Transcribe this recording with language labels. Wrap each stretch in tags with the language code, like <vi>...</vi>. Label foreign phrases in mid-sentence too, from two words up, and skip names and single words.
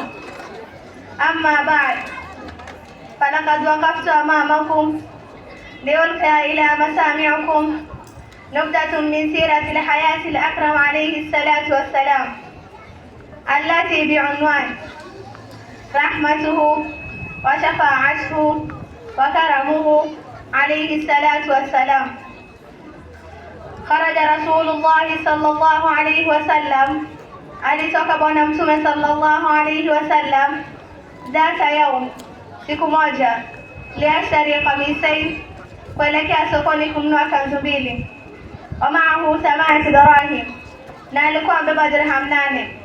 <ar>أما بعد، فلقد وقفت أمامكم لألقي إلى مسامعكم نبذة من سيرة الحياة الأكرم عليه الصلاة والسلام، التي بعنوان رحمته وشفاعته وكرمه عليه الصلاة والسلام. خرج رسول الله صلى الله عليه wasallam,</ar> <sw>alitoka Bwana Mtume</sw> <ar>صلى الله عليه وسلم ذات يوم,</ar> <sw>siku moja,</sw> <ar>ليشتري قميصين,</ar> <sw>kuelekea sokoni kununua kanzu mbili,</sw> <ar>ومعه 8 دراهم,</ar> <sw>na alikuwa amebeba dirham 8.</sw>